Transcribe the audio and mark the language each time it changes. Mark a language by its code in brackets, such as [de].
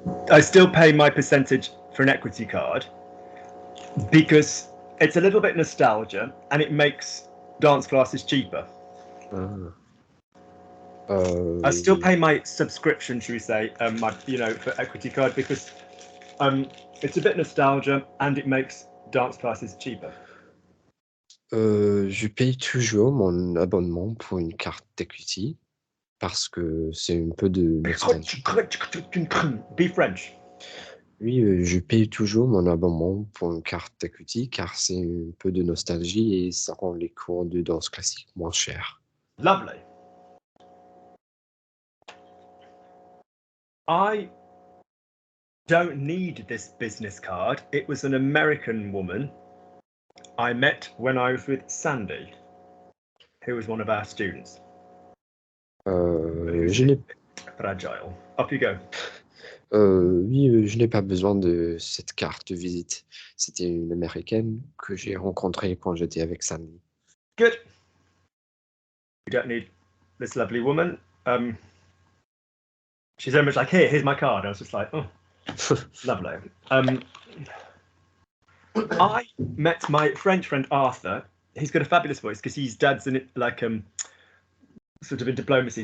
[en] I still pay my percentage for an equity card because it's a little bit nostalgia and it makes dance classes cheaper. I still pay my subscription, should we say, for equity card because it's a bit nostalgia and it makes dance classes cheaper. [fr] Je paye toujours mon abonnement pour une carte d'equity parce que c'est un peu de nostalgie. [en] Be French. [fr] Oui, je paye toujours mon abonnement pour une carte d'equity car c'est un peu de nostalgie et ça rend les cours de danse classique moins chers. [en] Lovely. I don't need this business card. It was an American woman I met when I was with Sandy, who was one of our students. [fr] Je n'ai... [en] Fragile. Up you go. [fr] Oui, je n'ai pas besoin de cette carte de visite. C'était une Américaine que j'ai rencontrée quand j'étais avec Sandy. [en] Good. You don't need this lovely woman. She's very much like, here's my card. I was just like, oh, lovely. I met my French friend Arthur. He's got a fabulous voice because his dad's in it, like sort of in diplomacy.